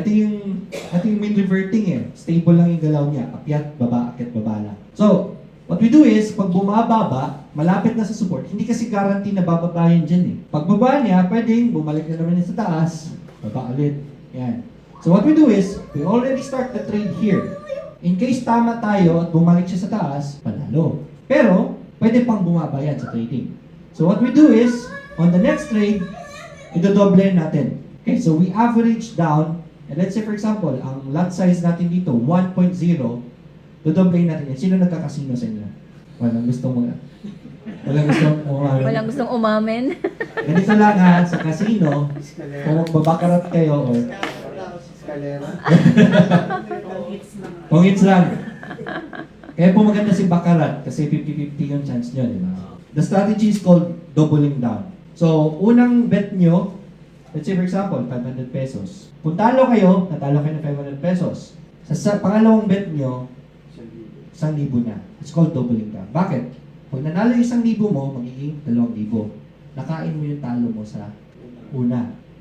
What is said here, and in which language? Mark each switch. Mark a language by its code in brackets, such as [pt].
[tl] Ito yung mean reverting eh. Stable lang yung galaw niya. Akyat, baba, akyat, baba lang. [en] So, what we do is, [tl] pag bumababa, malapit na sa support, hindi kasi guarantee na bababa yan dyan eh. Pag baba niya, pwedeng bumalik na naman yan sa taas, baba ulit. Yan. [en] So what we do is, we already start the trade here. [tl] In case tama tayo at bumalik siya sa taas, panalo. Pero, pwede pang bumaba yan sa trading. [en] So what we do is, on the next trade, [tl] idodoble natin. [en] Okay, so we average down, and let's say for example, [tl] ang lot size natin dito, [en] 1.0, [tl] dodoble natin yan. Sino nagkakasino sa inyo? Walang gustong Walang gustong umamin. Ganito lang ha, sa casino, kung magbabakarat kayo, or kung hits lang. Kaya po maganda si bakarat, kasi 50-50 yung chance nyo, di ba? [en] The strategy is called doubling down. So, [tl] unang bet nyo, [en] let's say for example, 500 pesos. [tl] Kung talo kayo, natalo kayo ng 500 pesos. Sa pangalawang bet nyo, 1,000 na. [en] It's called doubling down. [tl] Bakit? Pag nanalo yung 1,000 mo, magiging 2,000. Nakain mo yung talo mo sa una.